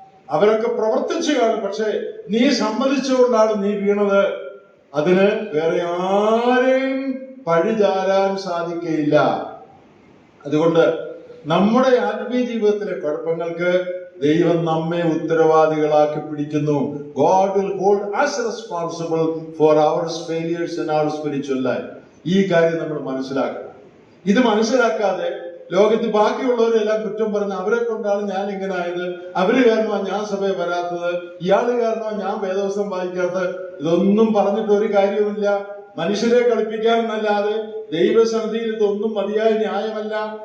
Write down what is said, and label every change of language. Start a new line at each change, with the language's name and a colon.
Malayalam: അവരൊക്കെ പ്രവർത്തിച്ചു കാണും. പക്ഷെ നീ സമ്മതിച്ചുകൊണ്ടാണ് നീ വീണത്. അതിന് വേറെ ആരെയും പഴിചാരാൻ സാധിക്കയില്ല. അതുകൊണ്ട് നമ്മുടെ ആത്മീയ ജീവിതത്തിലെ കുഴപ്പങ്ങൾക്ക് ദൈവം നമ്മെ ഉത്തരവാദികളാക്കി പിടിക്കുന്നു.
English: God will hold us responsible for our failures in our spiritual life.
Malayalam: ഈ കാര്യം നമ്മൾ മനസ്സിലാക്കണം. ഇത് മനസ്സിലാക്കാതെ ലോകത്ത് ബാക്കിയുള്ളവരെല്ലാം കുറ്റം പറഞ്ഞ് അവരെ കൊണ്ടാണ് ഞാൻ ഇങ്ങനെ ആയത്, അവര് കാരണമാണ് ഞാൻ സഭയിൽ വരാത്തത്, ഇയാള് കാരണമാണ് ഞാൻ വേദവസ്തം വായിക്കാത്തത്, ഇതൊന്നും പറഞ്ഞിട്ട് ഒരു കാര്യവുമില്ല. മനുഷ്യരെ കളിപ്പിക്കാമെന്നല്ലാതെ ദൈവസന്നിധിയിൽ ഇതൊന്നും മതിയായ ന്യായമല്ല.